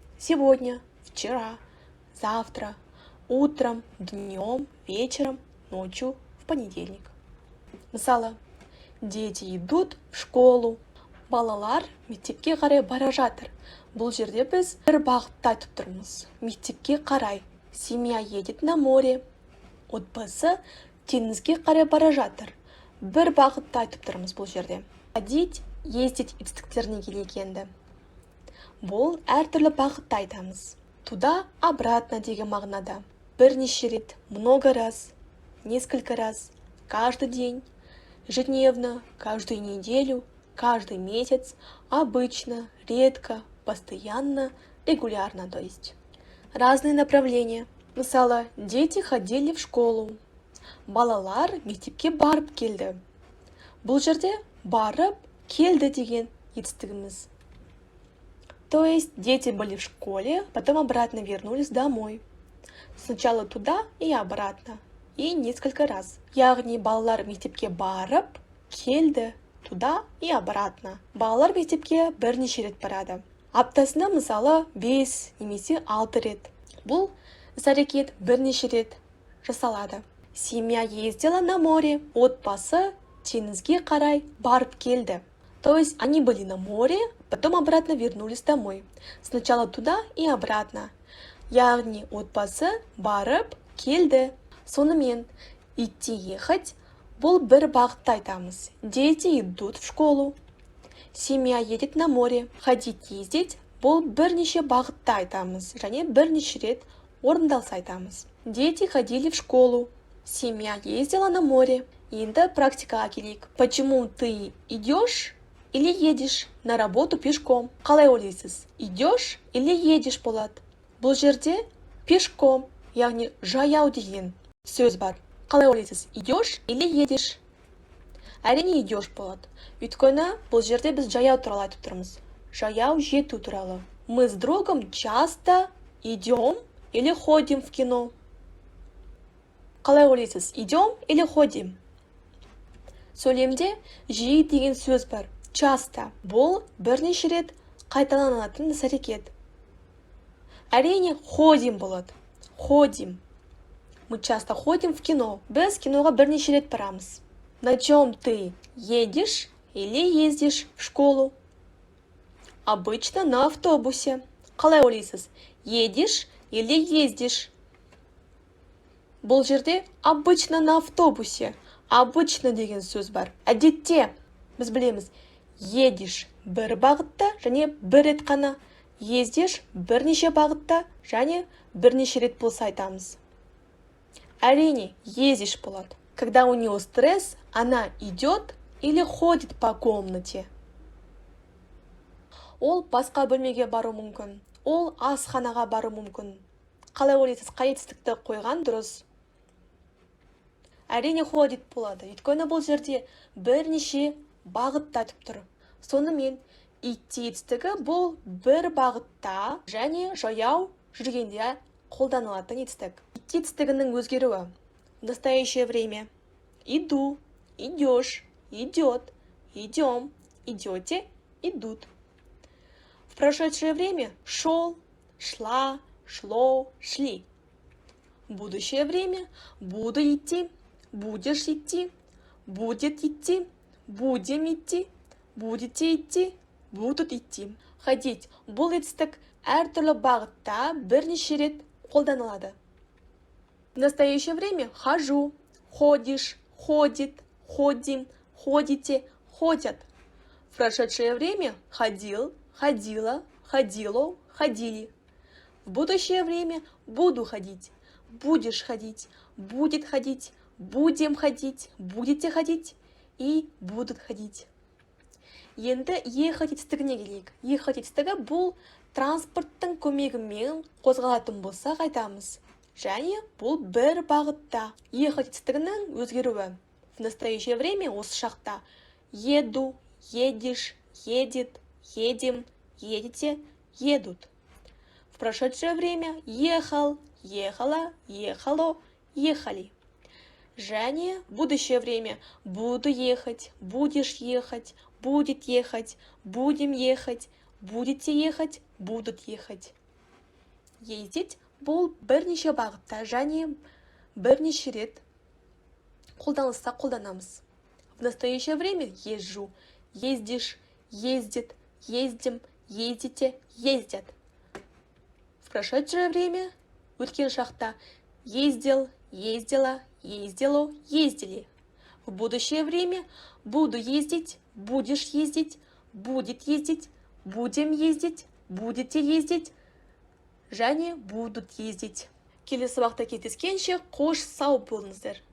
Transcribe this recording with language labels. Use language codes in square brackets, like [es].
[ru] Сегодня, вчера, завтра, утром, днем, вечером, ночью, в понедельник. [kk] Мысалы, [ru] дети идут в школу. [kk] Балалар мектепке қарай бара жатыр. Бұл жерде біз бір бағытта айтып тұрмыз. Мектепке қарай. [ru] Семья едет на море. [kk] Отбасы теңізге қарай бара жатыр. Бір бағытта айтып тұрмыз бұл жерде. Ходить, ездить етістіктеріне келгенде. Бұл әртүрлі бағытта айтамыз. [ru] Туда, обратно [kk] деген мағынада. [ru] Бірнеше рет, много раз, несколько раз, каждый день, ежедневно, каждую неделю, каждый месяц, обычно, редко, постоянно, регулярно, то есть. Разные направления. [kk] Мысалы, [ru] дети ходили в школу. [kk] Балалар мектепке барып келді. Бұл жерде барып келді деген етістігіміз. [ru] То есть дети были в школе, потом обратно вернулись домой. Сначала туда и обратно. И несколько раз. [kk] Яғни балалар мектепке барып келді [ru] туда и обратно. [kk] Балалар мектепке бірнеше рет барады. Аптасына мысалы 5 немесе 6 рет. Бұл іс-әрекет бірнеше рет жасалады. [ru] Семья ездила на море. [kk] Отбасы теңізге қарай барып келді. [ru] То есть они были на море, потом обратно вернулись домой. Сначала туда и обратно. [kk] Яғни отбасы барып келді. Сонымен идти, ехать бұл бір бағытта айтамыз. [ru] Дети идут в школу. Семья едет на море. [kk] Ходить, ездить бұл бірнеше бағытта айтамыз. Және бірнеше рет орындалса айтамыз. [ru] Дети ходили в школу. Семья ездила на море. [kk] Енді практикаға келейік. [ru] Почему ты идешь или едешь на работу пешком? [kk] Қалай ойлайсыз? [ru] Идешь или едешь [kk] болады? Бұл жерде пешком, яғни жаяу деген сөз бар. Қалай ойлайсыз? [ru] Идешь или едешь? [kk] Әрине [ru] идешь болады. [kk] Өйткені бұл жерде біз жаяу туралы айтып тұрмыз. Жаяу жету туралы. [ru] Мы с другом часто идем или ходим в кино? [kk] Қалай ойлайсыз? [ru] Идем или ходим? [kk] Сөйлемде жиі деген сөз бар. Часто. Бұл бірнеше рет қайталанатын іс-әрекет. Әрине ходим болады. [ru] Ходим. Мы часто ходим в кино. [kk] Біз киноға бірнеше рет барамыз. [ru] На чем ты едешь или ездишь в школу? Обычно на автобусе. [kk] Қалай ойлайсыз? [ru] Едешь или ездишь? [kk] Бұл жерде [ru] обычно на автобусе. Обычно [kk] деген сөз бар. Әдетте біз білеміз. Едешь бір бағытта және бір рет қана. Ездиш бірнеше бағытта және бірнеше рет болса айтамыз. Әрине ездиш болады. [ru] Когда у нее стресс, она идет или ходит по комнате. [kk] Ол басқа бөлмеге бару мүмкін. Ол асханаға бару мүмкін. Қалай ойлайсыз, қай етістікті қойған дұрыс? Әрине ходит болады. Өйткені бұл жерде бірнеше бағытта айтып тұр. Сонымен идти етістігі бұл бір бағытта және жаяу жүргенде қолданылатын етістік. Идти етістігінің өзгеруі. [ru] В настоящее время. Иду, идешь, идет, идем, идете, идут. В прошедшее время шел, шла, шло, шли. В будущее время буду идти, будешь идти, будет идти, будем идти, Будете идти, будут идти. [kk] Ходить бұл етістік әртүрлі бағытта бірнеше рет қолданылады. [ru] В настоящее время хожу, ходишь, ходит, ходим, ходите, ходят. В прошедшее время ходил, ходила, ходило, ходили. В будущее время буду ходить, будешь ходить, будет ходить, будем ходить, будете ходить и будут ходить. [kk] Енді ехать етістігіне келейік. Ехать етістігі бұл транспорттың көмегімен қозғалатын болса айтамыз. Және бұл бір бағытта. Ехать етістігінің өзгеруі. [ru] В настоящее время [kk] осы шақта [ru] еду, едешь, едет, едем, едете, едут. В прошедшее время ехал, ехала, ехало, ехали. Және в будущее время буду ехать, будешь ехать, будет ехать, будем ехать, будете ехать, будут ехать. [kk] Ездить бұл бірнеше бағытта және бірнеше рет қолданыста қолданамыз. [ru] В настоящее время езжу, ездишь, ездит, ездим, ездите, ездят. В прошедшее время [kk] өткен шақта [ru] ездил, ездила, ездило, ездили. В будущее время буду ездить, будешь ездить, будет ездить, будем ездить, будете ездить, және будут ездить. [kk] Келесі уақытта кездескенше қош сау болыңыздар.